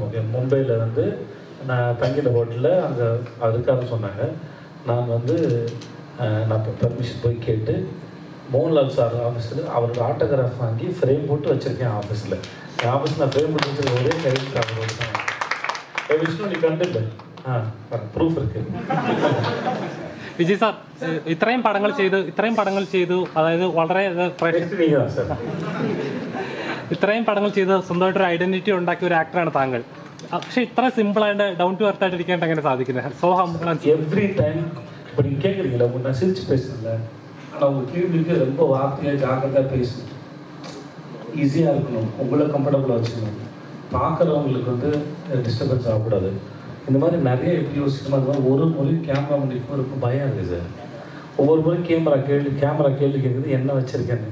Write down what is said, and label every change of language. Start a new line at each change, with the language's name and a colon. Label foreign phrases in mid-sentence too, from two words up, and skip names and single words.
Tamil: ஓகே, மும்பையில் வந்து நான் தங்கிட்ட ஹோட்டலில் அங்கே அதுக்காக சொன்னாங்க. நான் வந்து நான் பர்மிஷன் போய் கேட்டு மோகன்லால் சார் ஆஃபீஸில் அவரோட ஆட்டோகிராஃப் வாங்கி ஃப்ரேம் போட்டு வச்சுருக்கேன் ஆஃபீஸில். என் ஆஃபீஸ் நான் ஃப்ரேம் போட்டு வச்சுருக்க ஒரே கையில் அவரோட தான். விஷ்ணு நீ கண்டிப்பா ப்ரூஃப் இருக்கு.
Malayalam: വിജയ് സാർ ഇത്രയും പടങ്ങൾ ചെയ്തു അതായത് വളരെ ഇത്രയും പടങ്ങൾ ചെയ്ത് സ്വന്തമായിട്ടൊരു ഐഡന്റിറ്റി ഉണ്ടാക്കിയ ഒരു ആക്ടറാണ് താങ്കൾ. പക്ഷെ ഇത്ര സിമ്പിൾ ആയിട്ട്
English: down to earth
Malayalam: ആയിട്ട് ഇരിക്കാൻ എങ്ങനെ സാധിക്കുന്നത്?
English: So humble Every time
Tamil: இப்போ நீங்கள் கேட்குறீங்களா, நான் சிரிச்சு பேசுகிறேன்ல, ஆனால் உங்கள் கேள்விக்கு ரொம்ப வார்த்தையாக ஜாக்கிரதாக பேசணும், ஈஸியாக இருக்கணும், உங்களை கம்ஃபர்டபுளாக வச்சுக்கணும், பார்க்குறவங்களுக்கு வந்து டிஸ்டர்பன்ஸ் ஆகக்கூடாது. இந்த மாதிரி நிறைய எப்படி யோசிக்கணும். அது மாதிரி ஒரு முறை கேமரா முடிக்கும் ரொம்ப பயம் இருக்குது சார். ஒவ்வொரு முறை கேமரா கேள்வி கேட்குறது என்ன வச்சுருக்கேன்னு.